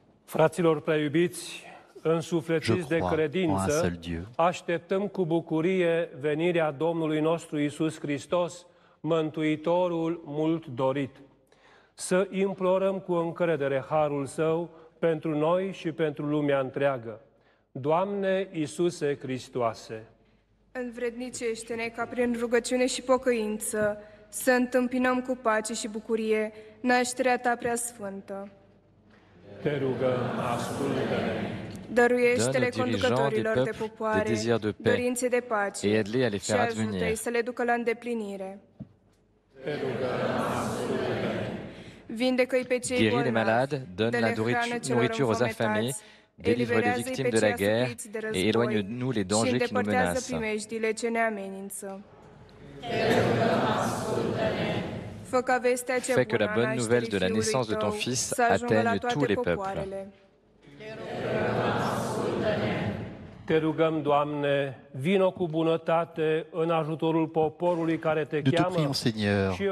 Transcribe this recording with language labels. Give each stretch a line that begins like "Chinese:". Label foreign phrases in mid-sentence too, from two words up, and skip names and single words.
Romanian: Fraților preiubiți,
French: Je
Romanian: însuflețiți de
French: crois en un
Romanian: credință,
French: seul Dieu.
Romanian: așteptăm cu bucurie venirea Domnului nostru Iisus Hristos, Mântuitorul mult dorit. Să implorăm cu încredere harul Său pentru noi și pentru lumea întreagă. Doamne Iisuse Hristoase! Învrednicește-ne ca prin rugăciune și pocăință să întâmpinăm cu pace și bucurie nașterea Ta preasfântă. Te rugăm, ascultă-ne! Dăruiește-le
French: Donne aux dirigeants
Romanian: conducătorilor
French: des
Romanian: de
French: peuples
Romanian: popoare
French: des désirs de paix
Romanian: dorințe de pace
French: et aide-les à les
Romanian: și
French: faire
Romanian: ajută-i
French: advenir.
Romanian: să le ducă la îndeplinire. Te rugăm, ascultă-ne! Vindecă-i pe cei
French: Guéris les
Romanian: bolnavi,
French: malades, donne
Romanian: dă-le
French: la
Romanian: hrană celor
French: nourriture aux
Romanian: înfometați,
French: affamés, délivre les
Romanian: eliberează-i
French: victimes
Romanian: pe
French: de la
Romanian: cei
French: guerre
Romanian: asupriți de
French: et
Romanian: război
French: éloigne-nous les
Romanian: și
French: dangers qui nous
Romanian: îndepărtează
French: menacent.
Romanian: primejdile ce ne amenință. Fă ca vestea cea
French: Fais que
Romanian: bună
French: la
Romanian: a
French: bonne nouvelle de la
Romanian: nașterii
French: naissance de
Romanian: Fiului
French: ton
Romanian: Tău
French: Fils
Romanian: să ajungă la
French: atteigne
Romanian: toate
French: tous les peuples.
Romanian: popoarele. Te rugăm, Doamne, vino cu bunătate în ajutorul poporului care Te
French: Nous te
Romanian: cheamă
French: prions, Seigneur,
Romanian: și